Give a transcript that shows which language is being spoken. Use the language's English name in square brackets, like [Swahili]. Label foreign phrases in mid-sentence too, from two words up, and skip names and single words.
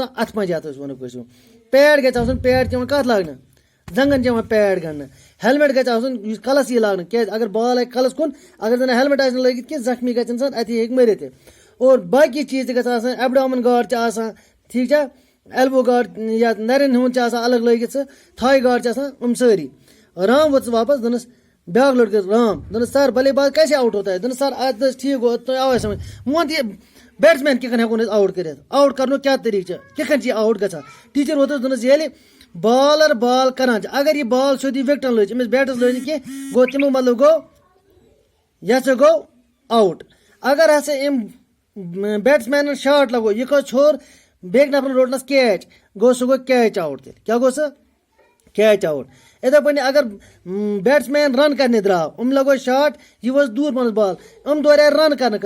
[Kashmiri] اَتھٕ پنٛج یَتھ أسۍ وَنو کٲشِر پیڈ گژھِ آسُن پیڈ چھِ یِوان کَتھ لاگنہٕ زنٛگن چھِ یِوان پیڈ گنٛڈنہٕ ہیلمٹ گژھِ آسُن یُس کَلس یی لاگنہٕ کیازِ اگر بال آسہِ کَلس کُن اگر زَن ہیلمٹ آسہِ نہٕ لٲگِتھ کینٛہہ زخمی گژھِ اِنسان اَتی ہیٚکہِ مٔرِتھ تہِ اور باقٕے چیٖز تہِ گژھِ آسان [English] abdomen guard [Kashmiri] چھِ آسان ٹھیٖک چھا [English] elbow guard [Kashmiri] یا نَرٮ۪ن ہُنٛد چھِ آسان الگ لٲگِتھ سُہ [English] thigh guard [Kashmiri] چھِ آسان یِم سٲری رام ووٚتُس واپس دوٚپنَس بیٛاکھ لٔڑکہٕ رام دوٚپنَس سر [Urdu] بلے باز کیسے آوُٹ ہوتا ہے [Kashmiri] دوٚپنَس سر اَدٕ ٹھیٖک گوٚو تۄہہِ آوے سمجھ وۄنۍ یہِ بیٹٕس مین کِتھ کٔنۍ ہٮ۪کون أسۍ آوُٹ کٔرِتھ آوُٹ کَرنُک کیٛاہ طریٖقہٕ چھِ کِتھ کٔنۍ چھِ یہِ آوُٹ گژھان ٹیٖچر ووتُس دوٚپنَس ییٚلہِ بالر بال کران چھِ اگر یہِ بال سیوٚد یہِ وِکٹن لٔج أمِس بیٹس لٔج نہٕ کینٛہہ گوٚو تمیُک مطلب گوٚو یہِ ہسا گوٚو آوُٹ اگر ہسا أمۍ بیٹٕس مینن شاٹ لگو یہِ کھوٚت ژھوٚر بیٚکہِ نفرن روٚٹنس کیچ گوٚو سُہ گوٚو [English] catch out [Kashmiri] تیٚلہِ کیٛاہ گوٚو سُہ [English] catch out [Kashmiri] یِتھے پٲٹھۍ اگر بیٹٕس مین رن کرنہِ درٛاو أمۍ لگو شاٹ یہِ وٲژ دوٗر پہنس بال أمۍ دورے رن کرنہٕ